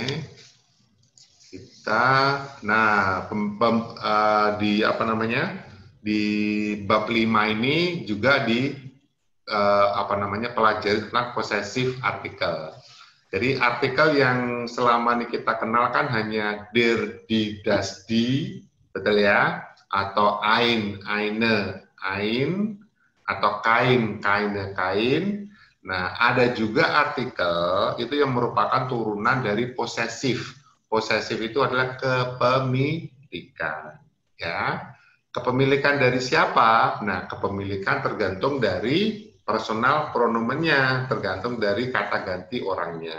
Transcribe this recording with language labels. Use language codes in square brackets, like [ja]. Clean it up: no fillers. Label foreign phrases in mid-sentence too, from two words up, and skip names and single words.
[id] Kita, nah, di apa namanya, di bab 5 ini juga di apa namanya, pelajari tentang [en] possessive article. [id] Jadi artikel yang selama ini kita kenal kan hanya [de] der, die, das, die, [id] betul ya? [de] Atau ein, eine, ein, atau kain, kaine, kain. [id] Nah, ada juga artikel itu yang merupakan turunan dari possessive. Possessive itu adalah kepemilikan, ya. Kepemilikan dari siapa? Nah, kepemilikan tergantung dari personal pronomennya, tergantung dari kata ganti orangnya.